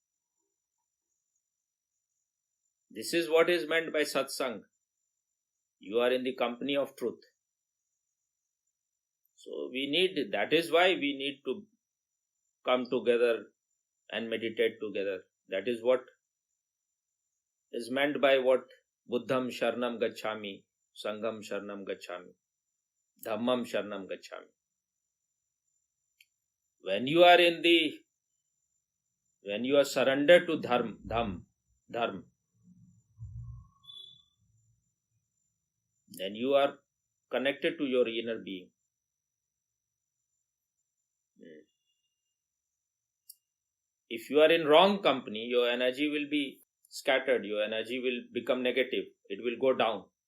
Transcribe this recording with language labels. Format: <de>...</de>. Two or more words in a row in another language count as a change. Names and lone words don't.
<en>This is what is meant by satsang. You are in the company of truth. So that is why we need to come together and meditate together. That is what is meant by what</en> <pi>Buddham Sharanam Gacchami, Sangham Sharanam Gacchami, Dhammam Sharanam Gacchami.</pi> <en>When you are surrendered to Dharma, then you are connected to your inner being. If you are in wrong company, your energy will be scattered, your energy will become negative, it will go down.</en>